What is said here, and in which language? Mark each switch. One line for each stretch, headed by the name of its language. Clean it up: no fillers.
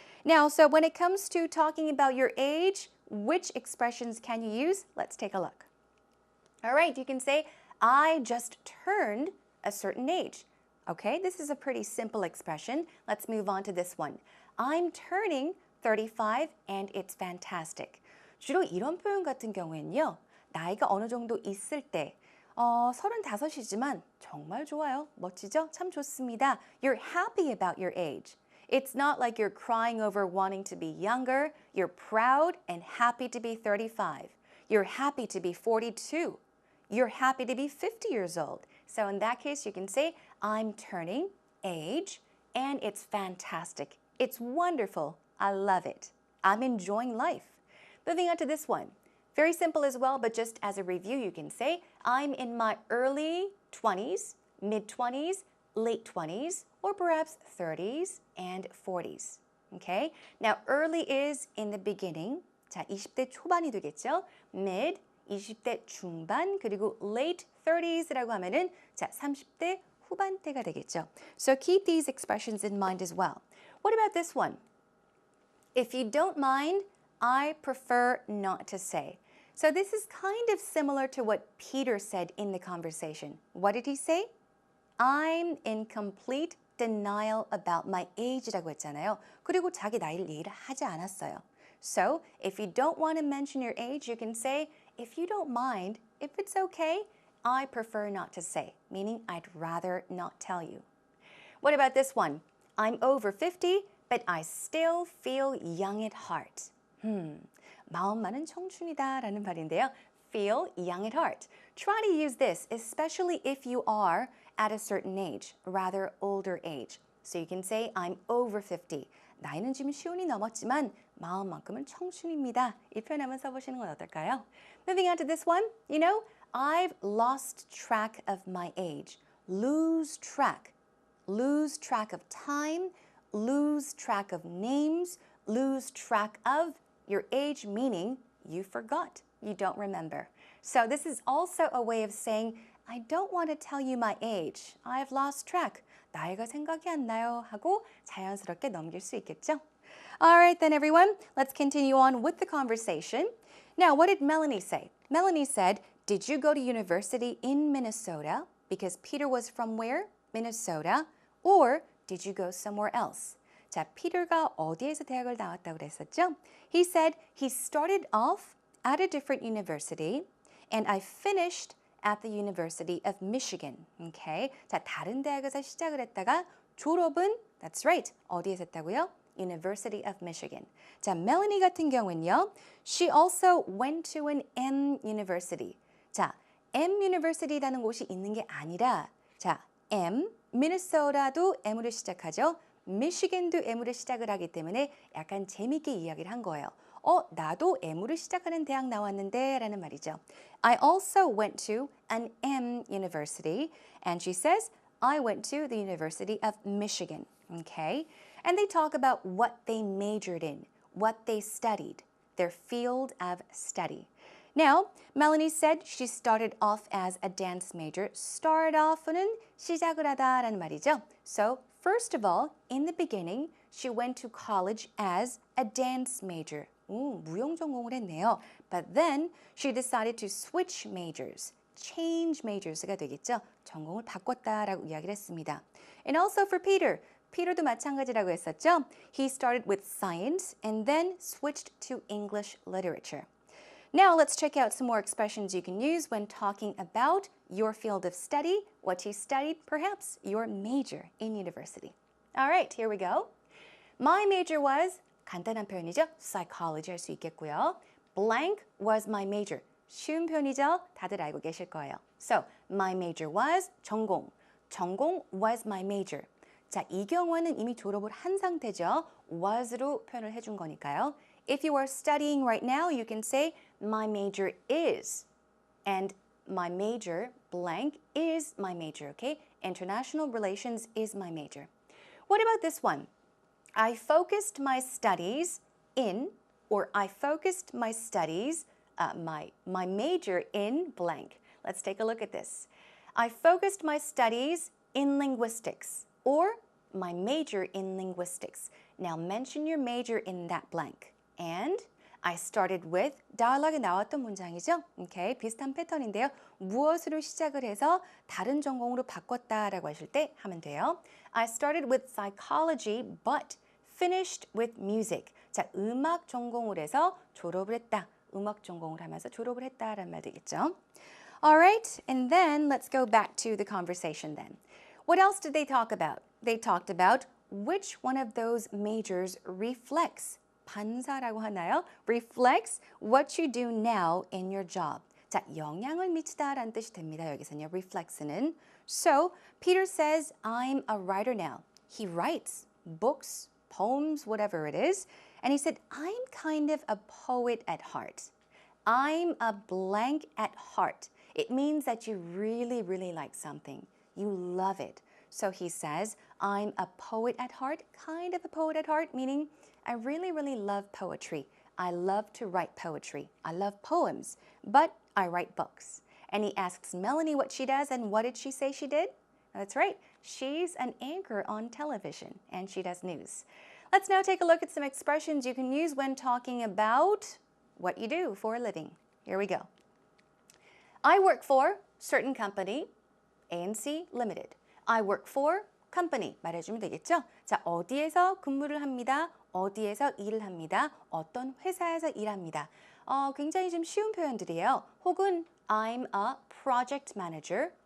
English: Now, so when it comes to talking about your age, which expressions can you use? Let's take a look. All right, you can say, I just turned a certain age. Okay, this is a pretty simple expression. Let's move on to this one. I'm turning 35 and it's fantastic.
Korean: 주로 이런 표현 같은 경우에는요, 나이가 어느 정도 있을 때, 35이지만 정말 좋아요. 멋지죠? 참 좋습니다.
English: You're happy about your age. It's not like you're crying over wanting to be younger. You're proud and happy to be 35. You're happy to be 42. you're happy to be 50 years old. So in that case, you can say, I'm turning age, and it's fantastic. It's wonderful. I love it. I'm enjoying life. Moving on to this one. Very simple as well, but just as a review, you can say, I'm in my early 20s, mid-20s, late 20s, or perhaps 30s and 40s. Okay? Now, early is in the beginning.
Korean: 자, 20대 초반이 되겠죠? Mid, 20대 중반, 그리고
English: late 30s
Korean: 라고 하면은 자, 30대 후반대가 되겠죠.
English: So keep these expressions in mind as well. What about this one? If you don't mind, I prefer not to say. So this is kind of similar to what Peter said in the conversation. What did he say? I'm in complete denial about my age라고
Korean: 했잖아요. 그리고 자기 나이를 얘기를 하지 않았어요.
English: So if you don't want to mention your age, you can say, if you don't mind, if it's okay, I prefer not to say, meaning I'd rather not tell you. What about this one? I'm over 50, but I still feel young at heart.
Korean: 마음만은 청춘이다라는 말인데요.
English: Feel young at heart. Try to use this, especially if you are at a certain age, rather older age. So you can say, I'm over 50.
Korean: 나이는 지금 50이 넘었지만 마음만큼은 청춘입니다. 이 표현 한번 써보시는 건 어떨까요?
English: Moving on to this one. You know, I've lost track of my age. Lose track. Lose track of time. Lose track of names. Lose track of your age, meaning you forgot. You don't remember. So this is also a way of saying, I don't want to tell you my age. I've lost track.
Korean: 나이가 생각이 안 나요 하고 자연스럽게 넘길 수 있겠죠?
English: All right then everyone, let's continue on with the conversation. Now, what did Melanie say? Melanie said, did you go to university in Minnesota? Because Peter was from where? Minnesota. Or did you go somewhere else?
Korean: 자, 피터가 어디에서 대학을 나왔다고 그랬었죠?
English: He said he started off at a different university and I finished at the University of Michigan. Okay?
Korean: 자, 다른 대학에서 시작을 했다가 졸업은,
English: that's right,
Korean: 어디에서 했다고요?
English: University of Michigan.
Korean: 자, 멜로니 같은 경우는요,
English: she also went to an M University.
Korean: 자, M University라는 곳이 있는 게 아니라, 자, M, 미네소타도 M으로 시작하죠. 미시간도 M으로 시작을 하기 때문에 약간 재밌게 이야기를 한 거예요. 나도 M으로 시작하는 대학 나왔는데 라는 말이죠.
English: I also went to an M University. And she says, I went to the University of Michigan. Okay? And they talk about what they majored in, what they studied, their field of study. Now, Melanie said she started off as a dance major.
Korean: Start off는 시작을 하다라는 말이죠.
English: So, first of all, in the beginning, she went to college as a dance major.
Korean: 무용 전공을 했네요.
English: But then she decided to switch majors. Change majors가
Korean: 되겠죠. 전공을 바꿨다라고 이야기를 했습니다.
English: And also for Peter.
Korean: Peter도 마찬가지라고 했었죠.
English: He started with science and then switched to English literature. Now let's check out some more expressions you can use when talking about your field of study, what you studied, perhaps your major in university. All right, here we go. My major was,
Korean: 간단한 표현이죠. Psychology 할 수 있겠고요.
English: Blank was my major.
Korean: 쉬운 표현이죠. 다들 알고 계실 거예요.
English: So, my major was 전공. 전공 was my major.
Korean: 자, 이 경우는 이미 졸업을 한 상태죠. was로 표현을 해준 거니까요.
English: If you are studying right now, you can say my major is. And my major, blank, is my major, okay? International relations is my major. What about this one? I focused my studies in, or I focused my studies, my major in blank. Let's take a look at this. I focused my studies in linguistics, or my major in linguistics. Now mention your major in that blank. And I started with dialogue
Korean: 나왔던 문장이죠. Okay, 비슷한 패턴인데요. 무엇으로 시작을 해서 다른 전공으로 바꿨다라고 하실 때 하면 돼요.
English: I started with psychology, but finished with music.
Korean: 자, 음악 전공을 해서 졸업을 했다. 음악 전공을 하면서 졸업을 했다라는 말 되겠죠.
English: All right, and then let's go back to the conversation then. What else did they talk about? They talked about which one of those majors reflects,
Korean: 반사라고 하나요?
English: Reflects what you do now in your job.
Korean: 자, 영향을 미치다라는 뜻이 됩니다. 여기서는요, reflects는.
English: So, Peter says, I'm a writer now. He writes books, poems, whatever it is. And he said, I'm kind of a poet at heart. I'm a blank at heart. It means that you really, really like something. You love it. So he says, I'm a poet at heart, kind of a poet at heart, meaning I really, really love poetry. I love to write poetry. I love poems, but I write books. And he asks Melanie what she does, and what did she say she did? That's right. She's an anchor on television, and she does news. Let's now take a look at some expressions you can use when talking about what you do for a living. Here we go. I work for certain company, ANC Limited. I work for company
Korean: 말해주면 되겠죠? 자, 어디에서 근무를 합니다. 어디에서 일을 합니다. 어떤 회사에서 일합니다. 굉장히 좀 쉬운 표현들이에요.
English: 혹은 I'm a project manager.